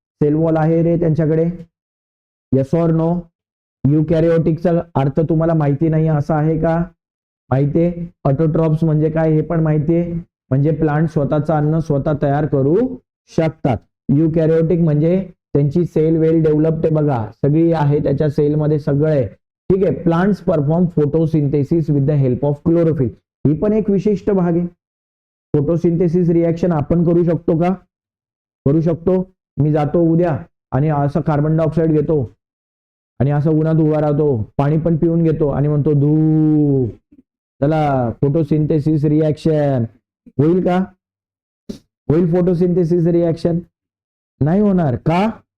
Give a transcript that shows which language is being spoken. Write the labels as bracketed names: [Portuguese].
[Marathi] Sale wall आहे रे त्यांच्याकडे, [English] Yes or no. [Marathi] युकॅरियोटिकचा अर्थ तुम्हाला माहिती नाही असं आहे का, माहितीये. ऑटोट्रॉप्स म्हणजे काय हे पण माहितीये, म्हणजे प्लांट स्वतःचं अन्न स्वतः तयार करू शकतात. युकॅरियोटिक म्हणजे त्यांची सेल वेल डेव्हलप्ड आहे बघा, सगळी आहे त्याच्या सेलमध्ये सगळं आहे. ठीक आहे. [English] Plants perform photosynthesis with the help of chlorophyll. [Marathi] ही पण एक विशिष्ट भाग आहे. फोटोसिंथेसिस रिएक्शन आपण करू शकतो का, करू शकतो. मी जातो उद्या आणि असं कार्बन डायऑक्साईड घेतो आणि असं उन्हात उभा राहतो, पाणी पण पिऊन घेतो आणि म्हणतो धू, चला फोटोसिंथेसिस रिएक्शन होईल का, होईल फोटोसिंथेसिस रिएक्शन, नाही होणार का.